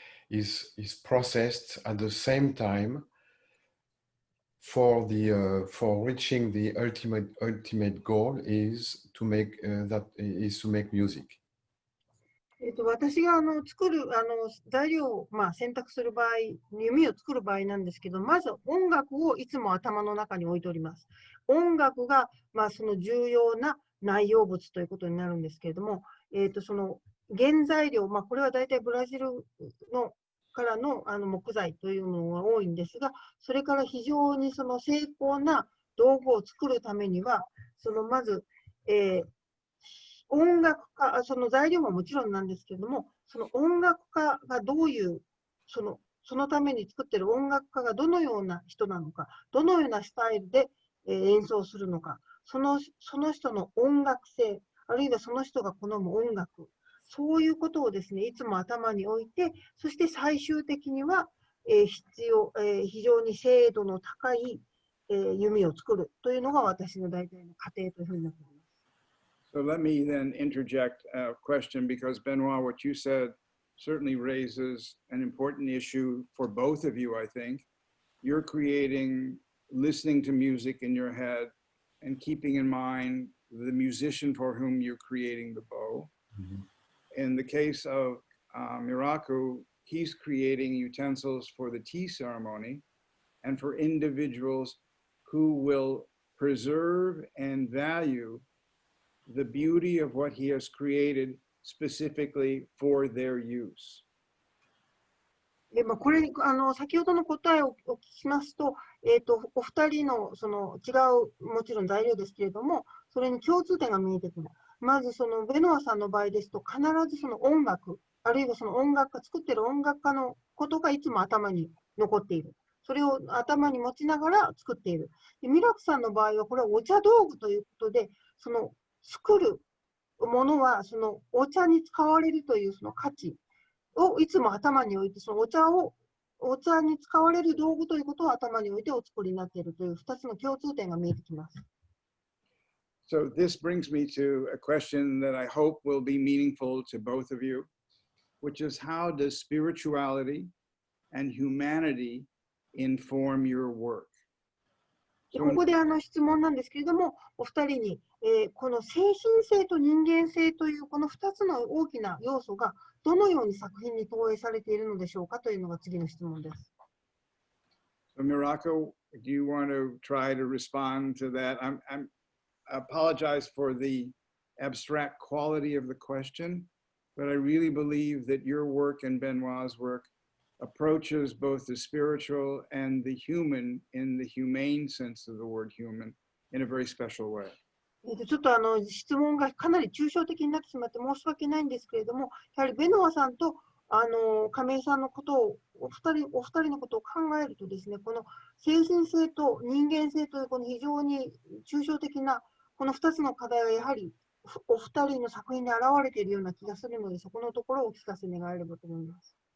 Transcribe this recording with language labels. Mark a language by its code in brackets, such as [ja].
[en] is processed at the same time for reaching the ultimate goal is to make music. [ja] 私が作る材料を選択する場合、弓を作る場合なんですけど、まず音楽をいつも頭の中に置いております。音楽がその重要な内容物ということになるんですけれども、その原材料、これは大体ブラジルからの木材というのが多いんですが、それから非常に精巧な道具を作るためには、まず、音楽家、その材料ももちろんなんですけれども、その音楽家がどういう、そのために作っている音楽家がどのような人なのか、どのようなスタイルで演奏するのか、その人の音楽性、あるいはその人が好む音楽、そういうことをですね、いつも頭に置いて、そして最終的には非常に精度の高い弓を作るというのが私の大体の過程というふうになっています。 [en] So let me then interject a question, because Benoît, what you said certainly raises an important issue for both of you, I think. You're listening to music in your head and keeping in mind the musician for whom you're creating the bow. Mm-hmm. In the case of Miraku, he's creating utensils for the tea ceremony and for individuals who will preserve and value the beauty of what he has created specifically for their use. [ja] これ先ほどの答えをお聞きしますと、お二人の違うもちろん材料ですけれども、それに共通点が見えてくる。まずベノアさんの場合ですと、必ず音楽、あるいは作っている音楽家のことがいつも頭に残っている。それを頭に持ちながら作っている。でミラクさんの場合は、これはお茶道具ということで、作るものはお茶に使われるという価値をいつも頭に置いて、お茶に使われる道具ということを頭に置いてお作りになっているという2つの共通点が見えてきます。 [en] So this brings me to a question that I hope will be meaningful to both of you, which is, how does spirituality and humanity inform your work? [ja] ここで質問なんですけれども、お二人に、この精神性と人間性というこの2つの大きな要素がどのように作品に投影されているのでしょうかというのが次の質問です。 [en] So Miraku, do you want to try to respond to that? I apologize for the abstract quality of the question, but I really believe that your work and Benoît's work approaches both the spiritual and the human in the humane sense of the word human in a very special way. [ja] ちょっと質問がかなり抽象的になってしまって申し訳ないんですけれども、やはりベノワさんと亀井さんのことをお二人のことを考えるとですね、この精神性と人間性というこの非常に抽象的なこの2つの課題がやはりお二人の作品に現れているような気がするので、そこのところをお聞かせ願えればと思います。